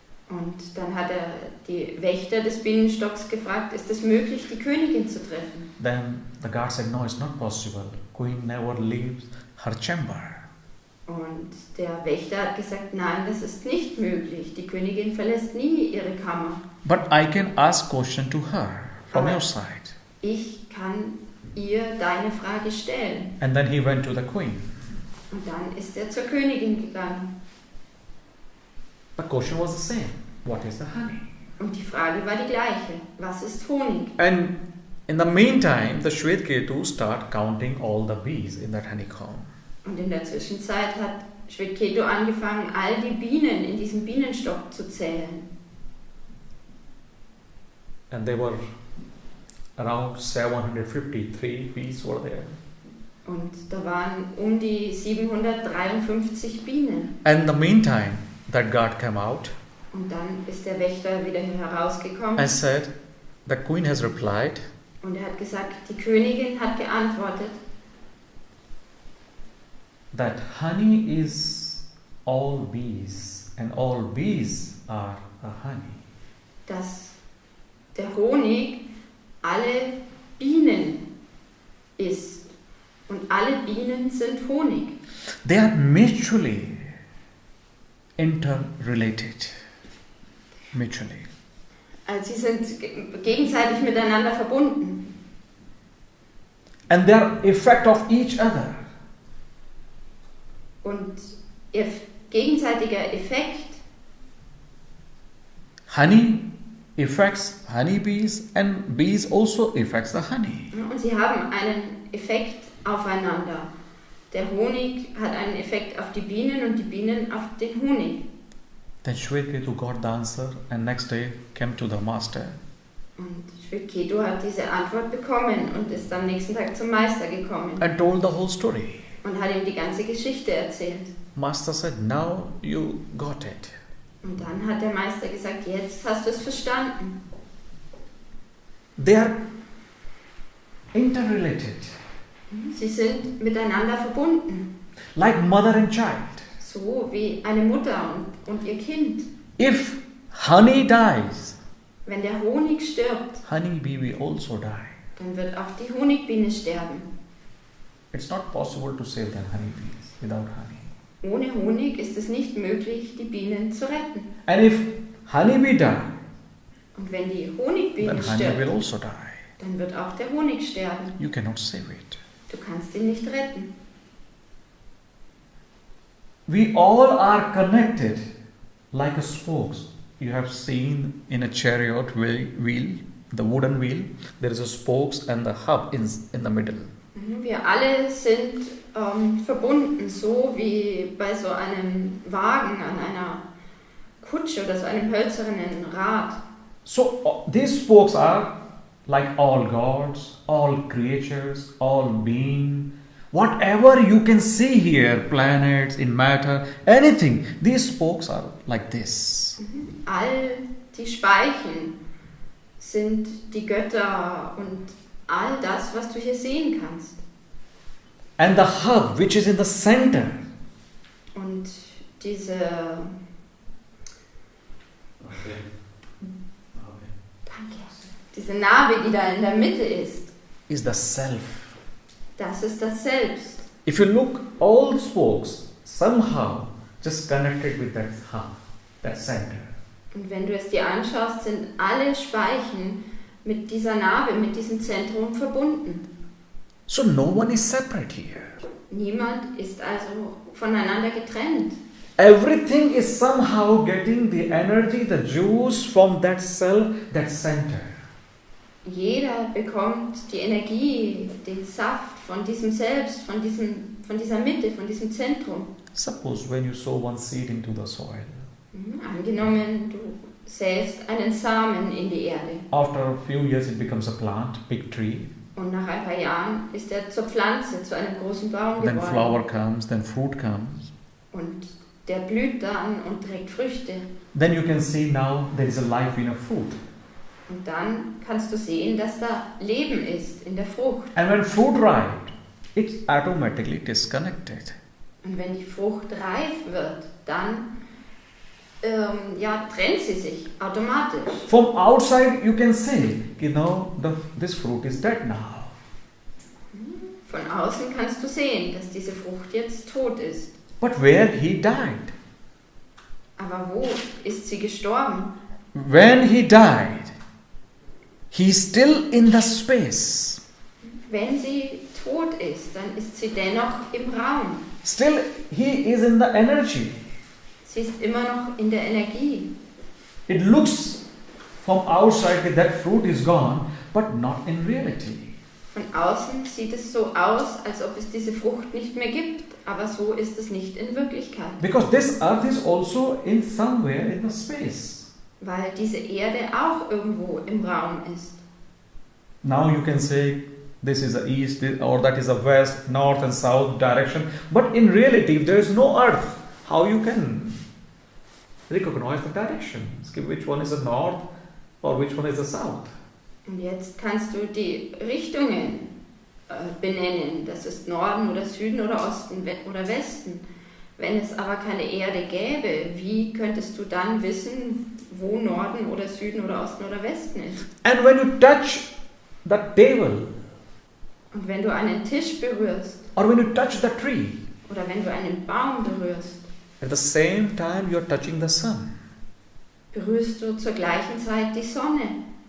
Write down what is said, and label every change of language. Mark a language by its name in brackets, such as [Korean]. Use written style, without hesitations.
[German] Und dann hat er die Wächter des Bienenstocks gefragt, ist es möglich, die Königin zu treffen? [English] Then the god said, no, it's not possible. Queen never leaves her chamber. [German] Und der Wächter hat gesagt, nein, das ist nicht möglich. Die Königin verlässt nie ihre Kammer. [English] But I can ask question to her from your side. [German] Ich kann ihr deine Frage stellen. [English] And then he went to the queen. [German] Und dann ist er zur Königin gegangen. [English] The question was the same. What is the honey? [German] Und die Frage war die gleiche. Was ist Honig? [English] And in the meantime, the Shvetketu start counting all the bees in that honeycomb. [German] Und in der Zwischenzeit hat Shvetketu angefangen, all die Bienen in diesem Bienenstock zu zählen. [English] And there were around 753 bees were there. [German] Und da waren um die 753 Bienen. [English] And in the meantime, that god came out [German] Und dann ist der Wächter wieder herausgekommen. [English] and said, the queen has replied, [German] Und er hat gesagt, die Königin hat geantwortet, [English] that honey is all bees and all bees are a honey. [German] dass der Honig alle Bienen ist. Und alle Bienen sind Honig. [English] They are mutually interrelated. Mutually. [German] Also sie sind gegenseitig miteinander verbunden. [English] And they are effect of each other. [German] Und ihr gegenseitiger Effekt, [English] Honey affects honeybees and bees also affects the honey. [German] und sie haben einen Effekt aufeinander. Der Honig hat einen Effekt auf die Bienen und die Bienen auf den Honig. [English] Then Shvetketu got the answer and next day came to the master. [German] Und Shvetketu hat diese Antwort bekommen und ist am nächsten Tag zum Meister gekommen [English] And told the whole story. [German] und hat ihm die ganze Geschichte erzählt. [English] Master said, now you got it. [German] Und dann hat der Meister gesagt, jetzt hast du es verstanden. [English] They are interrelated. [German] Sie sind miteinander verbunden, [English] Like mother and child. [German] so wie eine Mutter und ihr Kind. [English] If honey dies, [German] Wenn der Honig stirbt, [English] honeybee will also die. [German] dann wird auch die Honigbiene sterben. [English] It's not possible to save the honeybees without honey. [German] Ohne Honig ist es nicht möglich, die Bienen zu retten. [English] And if honeybee die, [German] Und wenn die Honigbiene [English] then honey will [German] stirbt, [English] also die. [German] dann wird auch der Honig sterben. [English] You cannot save it. [German] Du kannst ihn nicht retten. [English] We all are connected like a spokes. You have seen in a chariot wheel, the wooden wheel, there is a spokes and the hub in the middle. [German] Wir alle sind verbunden, so wie bei so einem Wagen an einer Kutsche oder so einem hölzernen Rad. [English] So these spokes are like all gods, all creatures, all being. Whatever you can see here, planets, in matter, anything, these spokes are like this. [German] All die Speichen sind die Götter und all das, was du hier sehen kannst. [English] And the hub, which is in the center, [German] Und diese Danke. Diese Narbe, die da in der Mitte ist, [English] is the self. [German] das ist das Selbst. [English] If you look, all spokes somehow just connected with that hub, that center. [German] Und wenn du es dir anschaust, sind alle Speichen mit dieser Narbe, mit diesem Zentrum verbunden. [English] So no one is separate here. [German] Niemand ist also voneinander getrennt. [English] Everything is somehow getting the energy, the juice from that self, that center. [German] Jeder bekommt die Energie, den Saft von diesem Selbst, von dieser Mitte, von diesem Zentrum. [English] Suppose when you sow one seed into the soil, [German] Angenommen, du säst einen Samen in die Erde [English] after a few years it becomes a plant, big tree, [German] und nach ein paar Jahren ist er zur Pflanze, zu einem großen Baum [English] then [German] geworden. [English] flower comes, then fruit comes. [German] Und der blüht dann und trägt Früchte. [English] Then you can see now there is a life in a fruit. [German] Und dann kannst du sehen, dass da Leben ist in der Frucht. [English] And when fruit ripe, it's automatically disconnected. [German] Und wenn die Frucht reif wird, dann trennt sie sich automatisch. [English] From outside you can say, this fruit is dead now. [German] Von außen kannst du sehen, dass diese Frucht jetzt tot ist. [English] But where he died? [German] Aber wo ist sie gestorben? [English] When he died, he's still in the space. [German] Wenn sie tot ist, dann ist sie dennoch im Raum. [English] Still he is in the energy. [German] Sie ist immer noch in der Energie. [English] It looks from outside that fruit is gone, but not in reality. [German] Von außen sieht es so aus, als ob es diese Frucht nicht mehr gibt, aber so ist es nicht in Wirklichkeit. [English] Because this earth is also in somewhere in the space. [German] Weil diese Erde auch irgendwo im Raum ist. [English] Now you can say this is the east or that is the west, north and south direction, but in reality if there is no earth, how you can recognize the directions? Which one is the north or which one is the south? [German] Und jetzt kannst du die Richtungen benennen. Das ist Norden oder Süden oder Osten oder Westen. Wenn es aber keine Erde gäbe, wie könntest du dann wissen, wo Norden oder Süden oder Osten oder Westen ist? [English] And when you touch the table, [German] und wenn du einen Tisch berührst, [English] or when you touch the tree, [German] oder wenn du einen Baum berührst, [English] at the same time you are touching the sun. [German] Berührst du zur gleichen Zeit die Sonne.